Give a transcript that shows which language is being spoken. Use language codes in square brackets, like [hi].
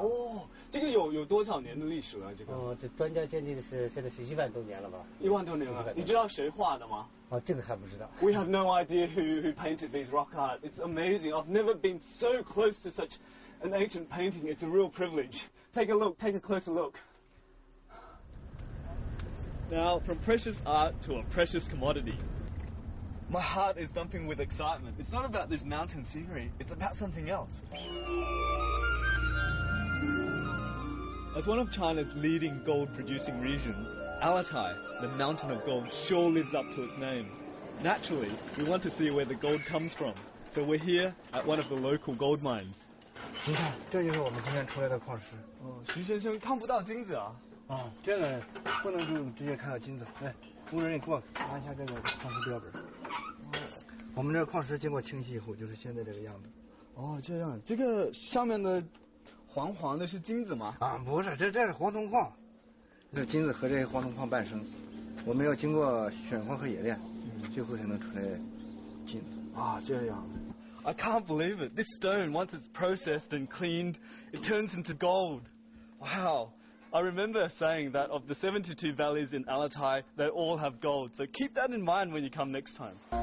[zh] 哦，这个有多少年的历史了？这个？这专家鉴定的是现在是1万多年了吧？1万多年了。你知道谁画的吗？这个还不知道。 [en] We have no idea who painted these rock art. It's amazing. I've never been so close to such an ancient painting. It's a real privilege. Take a look. Take a closer look. Now, from precious art to a precious commodity. My heart is thumping with excitement. It's not about this mountain scenery. It's about something else. As one of China's leading gold-producing regions, Altai, the mountain of gold, sure lives up to its name. Naturally, we want to see where the gold comes from, so we're here at one of the local gold mines. [zh] 你看，这就是我们今天出来的矿石。哦，徐先生看不到金子啊？啊，这个不能就直接看到金子。来，工人给我拿一下这个矿石标本。我们这个矿石经过清洗以后，就是现在这个样子。哦，这样，这个上面的黄黄的是金子吗？啊，不是，这是黄铜矿。这金子和这些黄铜矿伴生，我们要经过选矿和冶炼，最后才能出来金子。啊，这样。 [en] I can't believe it. This stone, once it's processed and cleaned, it turns into gold. Wow. I remember saying that of the 72 valleys in Altai, they all have gold. So keep that in mind when you come next time.